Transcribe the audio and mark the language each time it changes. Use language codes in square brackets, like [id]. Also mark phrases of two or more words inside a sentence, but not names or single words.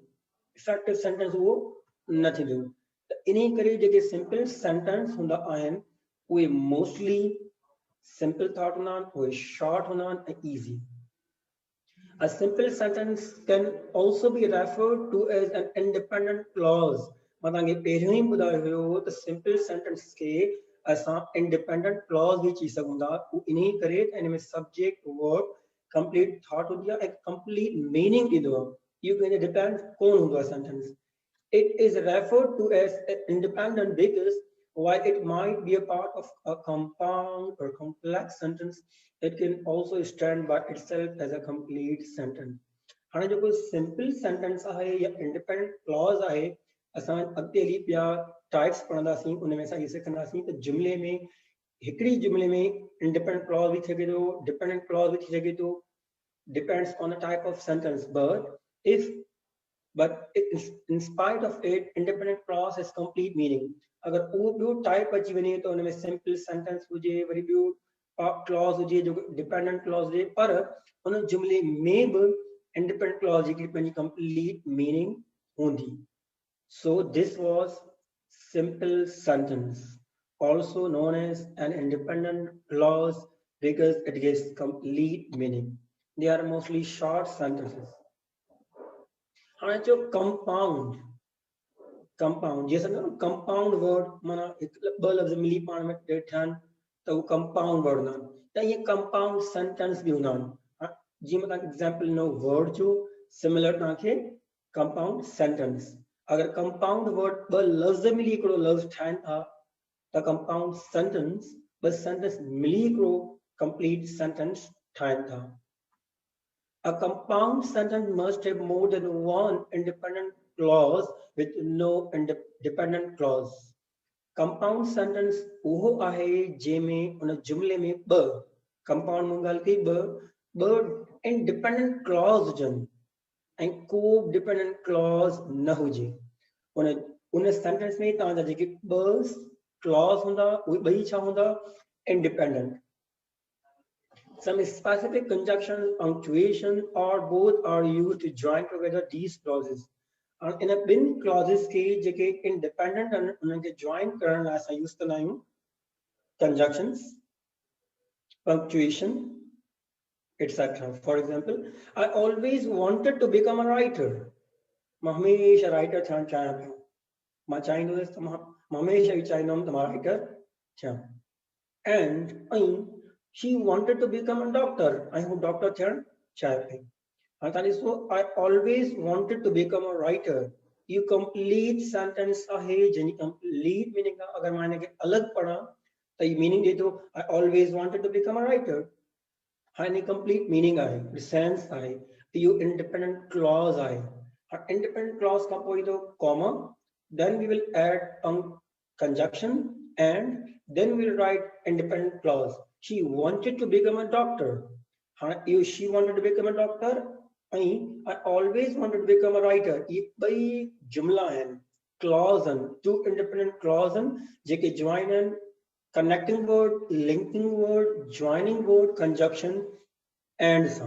[en] Effective sentence [sd] उहो न थींदो. त इन करे जेके [en] simple sentence [sd] हूंदा आहिनि उहे mostly [en] simple thought [sd] हूंदा आहिनि, उहे short हूंदा आहिनि ऐं easy. [en] A simple sentence can also be referred to as an independent clause. [sd] मां तव्हांखे पहिरियों ई ॿुधायो हुयो त [en] simple sentence [sd] खे असां [en] independent clause [sd] बि चई सघूं था. इन करे इन में [en] subject, verb, complete thought [sd] हूंदी आहे ऐं [en] complete meaning [sd] ॾींदो आहे. इहो कंहिंजो depend कोन हूंदो आहे sentence. [en] It is referred to as independent because while it might be a part of a compound or complex sentence, it can also stand by itself as a complete sentence. [sd] हाणे जेको [en] simple sentence [sd] आहे या [en] independent clause [sd] आहे, असां अॻिते हली पिया टाइप्स पढ़ंदासीं, उन में असां इहे सिखंदासीं त जुमले में हिकिड़ी जुमले में [en] independent clause [sd] बि थी सघे थो, [en] dependent clause [sd] बि थी सघे थो, [en] depends on the type of sentence. But in spite of it, independent clause has complete meaning. [sd] अगर उहो ॿियो टाइप अची वञे त उन में [en] simple sentence [sd] हुजे, वरी ॿियो क्लॉज हुजे जो [en] dependent clause [sd] हुजे, पर उन जुमले में बि [en] independent clause [sd] जी पंहिंजी [en] complete meaning [sd] हूंदी. [en] So this was simple sentence, also known as an independent clause because it gives complete meaning. They are mostly short sentences. [sd] हाणे जो कंपाउंड जैसे ना [en] compound word [sd] माना ॿ लफ़्ज़ मिली पाण में ठहनि त उहो [en] compound word [sd] हूंदा आहिनि. त इहे [en] compound sentence [sd] बि हूंदा आहिनि. जीअं मां तव्हांखे एग्ज़ाम्पल ॾिनो वर्ड जो, सिमिलर तव्हांखे [en] compound sentence. [sd] अगर [en] compound word [sd] ॿ लफ़्ज़ मिली हिकिड़ो लफ़्ज़ ठाहिनि था त [en] compound sentence [sd] ॿ सेंटेंस मिली हिकिड़ो [en] complete sentence [sd] ठाहिनि था. [en] A compound sentence must have more than one independent clause with no dependent clause. Compound sentence [sd] उहो आहे जंहिंमें उन जुमले में ॿ कंपाउंड में ॻाल्हि कई ॿ [en] independent clause [sd] हुजनि ऐं को [en] dependent clause [sd] न हुजे. उन सेंटेंस में तव्हांजा जेके ॿ क्लॉज हूंदा उहे ॿई छा हूंदा? इंडिपेंडेंट. [en] Some specific conjunctions, punctuation, or both are used to join together these clauses. In a bin clauses [sd] के जेके independent उन्हनि खे join करण लाइ असां यूज़ कंदा आहियूं [en] conjunctions, punctuation, etc. For example, I always wanted to become a writer. [sd] मां हमेशा राइटर थियणु चाहियां पियो. मां चाहींदो हुयुसि त मां हमेशा ई चाहींदुमि त मां राइटर थियां. [en] And she wanted to become a doctor. I who doctor [sd] थियणु चाहे पई. हाणे तव्हां ॾिसो, [en] I always wanted to become a writer. [sd] इहो [en] complete sentence [sd] आहे जंहिंजी [en] complete meaning [sd] आहे. अगर मां हिनखे अलॻि पढ़ां त हीउ मीनिंग ॾिए थो [en] I always wanted to become a writer. [sd] हाणे [en] complete meaning [sd] आहे, सेंस आहे. इहो [en] independent clause [sd] आहे. [en] Independent clause [sd] खां पोइ ईंदो [en] comma, then we will add conjunction, and then we'll write independent clause. She wanted to become a doctor. She wanted to become a doctor. I always wanted to become a writer. [sd] ये ॿई जुमला आहिनि, clause आहिनि, [en] two independent clause [sd] आहिनि जेके join आहिनि, [en] connecting word, linking word, joining word, conjunction, and some.